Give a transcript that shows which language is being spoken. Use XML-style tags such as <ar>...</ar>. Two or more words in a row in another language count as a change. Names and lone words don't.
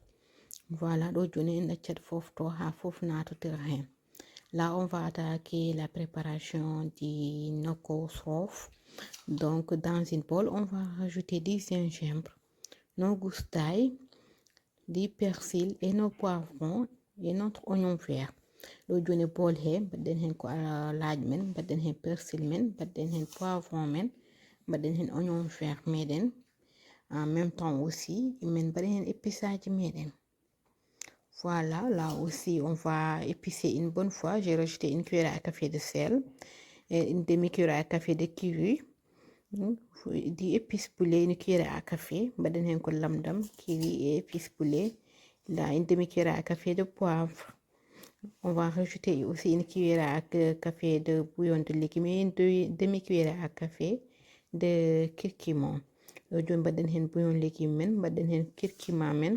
<fr>Voilà, là, on va attaquer la préparation du noko sof. Donc, dans une bowl, on va rajouter du gingembre, nos gousses d'ail, du persil et nos poivrons et notre oignon vert.</fr> <ff>Lo joni bowl he badden hen ko laaj men, badden hen persil men, badden hen poivron men, badden hen</ff> <fr>oignon vert</fr> <ff>meden.</ff> <fr>En même temps aussi,</fr> <ff>men badden hen épiçage meden.</ff> <fr>Voilà, là aussi, on va épicer une bonne fois. J'ai rajouté une cuillère à café de sel et une demi-cuillère à café de kiwi. Di épices poulet, une cuillère à café.</fr> <ff>Baden hen ko lamdam, kiwi et</ff> <fr>épices poulet. Là, une demi-cuillère à café de poivre. On va rajouter aussi une cuillère à café de bouillon de légumes et une demi-cuillère à café de curcuma.</fr> <ff>Aujourd'hui, baden hen</ff> <fr>bouillon de légumes,</fr> <ff>baden hen curcuma men.</ff>